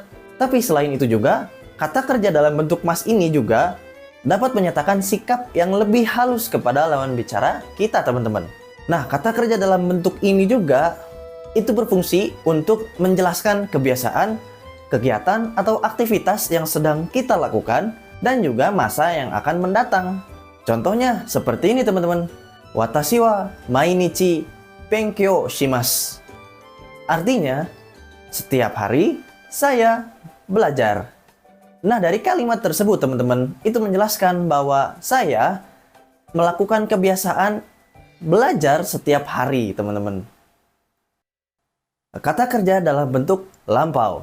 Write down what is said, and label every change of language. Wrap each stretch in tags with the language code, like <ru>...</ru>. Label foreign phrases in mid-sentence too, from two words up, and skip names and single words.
<id>Tapi selain itu juga, kata kerja dalam bentuk mas ini juga dapat menyatakan sikap yang lebih halus kepada lawan bicara kita teman-teman. Nah, kata kerja dalam bentuk ini juga itu berfungsi untuk menjelaskan kebiasaan, kegiatan, atau aktivitas yang sedang kita lakukan dan juga masa yang akan mendatang. Contohnya seperti ini teman-teman.</id> <ja>私は毎日勉強します.</ja> <id>Artinya, setiap hari saya belajar. Nah, dari kalimat tersebut teman-teman, itu menjelaskan bahwa saya melakukan kebiasaan belajar setiap hari, teman-teman. Kata kerja dalam bentuk lampau.</id>